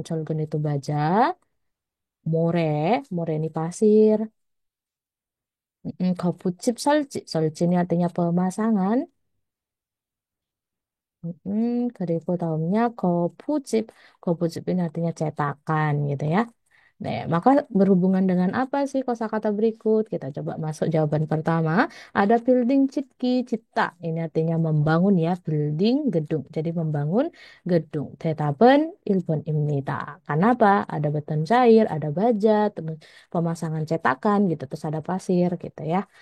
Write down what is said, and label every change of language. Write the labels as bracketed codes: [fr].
[id] 철근 itu baja. More ini pasir. [ko] 거푸집 설치. [id] 설치 ini artinya pemasangan. [ko] 그리고 다음nya 거푸집. [id] 거푸집 ini artinya cetakan gitu ya. Nah, maka berhubungan dengan apa sih kosakata berikut? Kita coba masuk jawaban pertama. Ada building cipki cipta. Ini artinya membangun ya, building gedung. Jadi membangun gedung. [ko] 대답은 1번입니다. [id] Karena apa? Ada beton cair, ada baja, terus pemasangan cetakan gitu, terus ada pasir gitu ya.